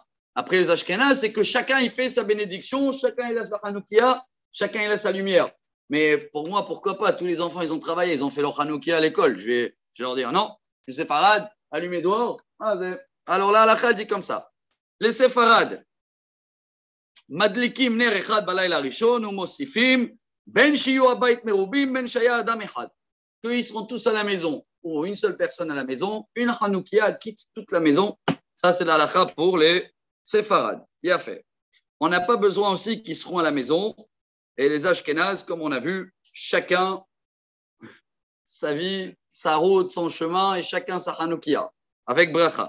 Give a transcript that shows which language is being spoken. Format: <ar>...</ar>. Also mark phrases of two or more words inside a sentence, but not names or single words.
<fr>Après les ashkénazes, c'est que chacun il fait sa bénédiction, chacun il a sa Hanoukia, chacun il a sa lumière. Mais pour moi, pourquoi pas? Tous les enfants, ils ont travaillé, ils ont fait leur Hanoukia à l'école. Je vais leur dire non, les séfarades, allumez dehors. Alors là, la dit comme ça. Les séfarades,</fr> <he>מדליקים נר אחד בלילה הראשון ומוסיפים בין שיהיו הבית מרובים בין שהיה אדם אחד.</he> <fr>Qu'ils seront tous à la maison ou une seule personne à la maison, une Hanoukia quitte toute la maison. Ça, c'est la halakha pour les séfarades. Il a fait. On n'a pas besoin aussi qu'ils seront à la maison. Et les Ashkénazes, comme on a vu, chacun sa vie, sa route, son chemin et chacun sa Hanoukia avec bracha.</fr>